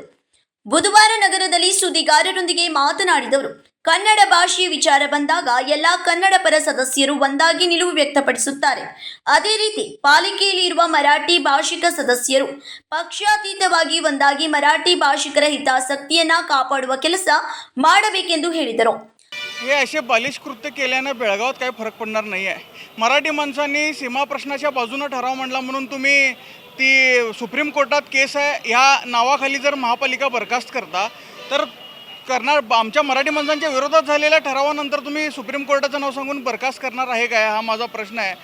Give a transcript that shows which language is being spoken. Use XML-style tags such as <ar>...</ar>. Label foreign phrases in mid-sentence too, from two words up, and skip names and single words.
<kn>ಬುಧವಾರ ನಗರದಲ್ಲಿ ಸುದ್ದಿಗಾರರೊಂದಿಗೆ ಮಾತನಾಡಿದವರು, ಕನ್ನಡ ಭಾಷೆಯ ವಿಚಾರ ಬಂದಾಗ ಎಲ್ಲ ಕನ್ನಡ ಪರ ಸದಸ್ಯರು ಒಂದಾಗಿ ನಿಲುವು ವ್ಯಕ್ತಪಡಿಸುತ್ತಾರೆ. ಅದೇ ರೀತಿ ಪಾಲಿಕೆಯಲ್ಲಿ ಇರುವ ಮರಾಠಿ ಭಾಷಿಕ ಸದಸ್ಯರು ಪಕ್ಷಾತೀತವಾಗಿ ಒಂದಾಗಿ ಮರಾಠಿ ಭಾಷಿಕರ ಹಿತಾಸಕ್ತಿಯನ್ನ ಕಾಪಾಡುವ ಕೆಲಸ ಮಾಡಬೇಕೆಂದು ಹೇಳಿದರು.</kn> <mr>हे असे बालिश कृत्य केल्यानं बेळगावात काही फरक पडणार नाही आहे. मराठी माणसांनी सीमा प्रश्नाच्या बाजूने ठराव मांडला म्हणून तुम्ही ती सुप्रीम कोर्टात केस आहे ह्या नावाखाली जर महापालिका बरखास्त करता तर आमच्या मराठी माणसांच्या विरोधात झालेल्या ठरावानंतर तुम्ही सुप्रीम कोर्टाचं नाव सांगून बरखास्त करणार आहे काय, हा माझा प्रश्न आहे.</mr>